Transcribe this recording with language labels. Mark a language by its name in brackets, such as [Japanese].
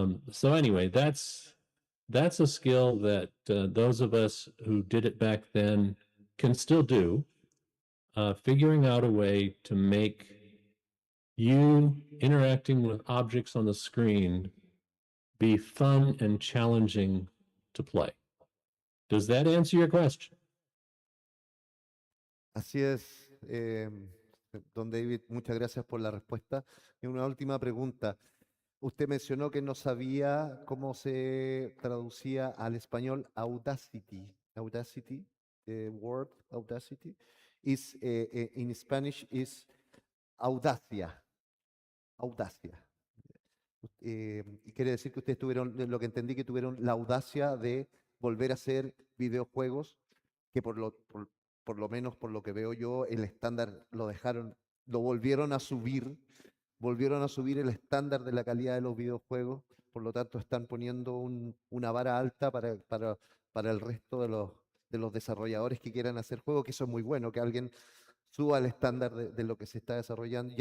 [English] So anyway, that's a skill that those of us who did it back then can still do, figuring out a way to make you interacting with objects on the screen be fun and challenging to play. Does that answer your question? [Spanish] Así es, don David, muchas gracias por la respuesta. Y una última pregunta. Usted mencionó que no sabía cómo se traducía al español Audacity. [English] Audacity, the word Audacity, is in Spanish is audacia. [Spanish] Audacia. Y quiere decir que ustedes tuvieron, lo que entendí, que tuvieron la audacia de volver a hacer videojuegos que por lo menos por lo que veo yo, el estándar lo volvieron a subir el estándar de la calidad de los videojuegos, por lo tanto están poniendo una vara alta para el resto de los desarrolladores que quieran hacer juegos, que eso es muy bueno, que alguien suba el estándar de lo que se está desarrollando.